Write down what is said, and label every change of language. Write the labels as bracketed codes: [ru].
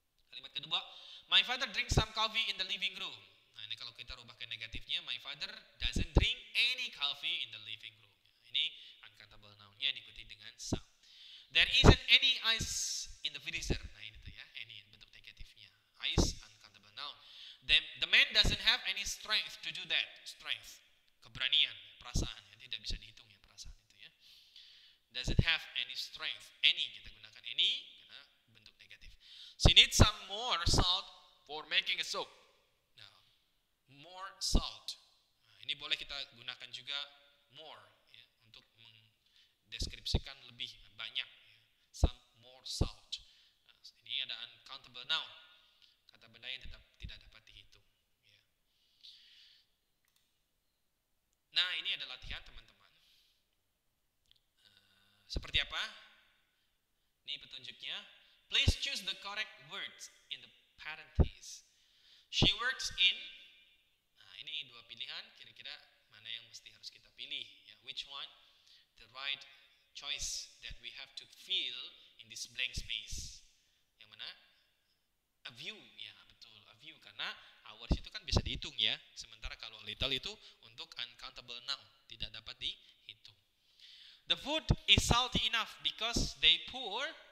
[id] Kalimat kedua, [en] my father drinks some coffee in the living room. [id] Nah, ini kalau kita rubah ke negatifnya, [en] my father doesn't drink any coffee in the living room. [id] Ini uncountable noun-nya diikuti dengan some. [en] There isn't any ice in the freezer. [id] Nah, ini tuh ya, any bentuk negatifnya. [en] Ice, uncountable noun. The man doesn't have any strength to do that. [id] Strength, keberanian, perasaan, ya, tidak bisa dihitung ya perasaan itu ya. [en] Doesn't have any strength. [id] Any, kita gunakan any karena bentuk negatif. [en] She needs some more salt for making a soup. [id] Nah, more salt. Nah, ini boleh kita gunakan juga more ya, untuk mendeskripsikan lebih banyak ya. [en] Some more salt. [id] Nah, ini ada uncountable noun, kata benda yang tidak dapat dihitung ya. Nah, ini ada latihan teman-teman. Seperti apa? Ini petunjuknya. [en] Please choose the correct words in the parentheses. She works in. [id] Nah, ini dua pilihan. Kira-kira mana yang mesti harus kita pilih? Ya, [en] which one? The right choice that we have to fill in this blank space. [id] Yang mana? A view. Ya, betul. A view. Karena hours itu kan bisa dihitung ya. Sementara kalau little itu untuk uncountable noun. Tidak dapat dihitung. [en] The food is salty enough because they pour.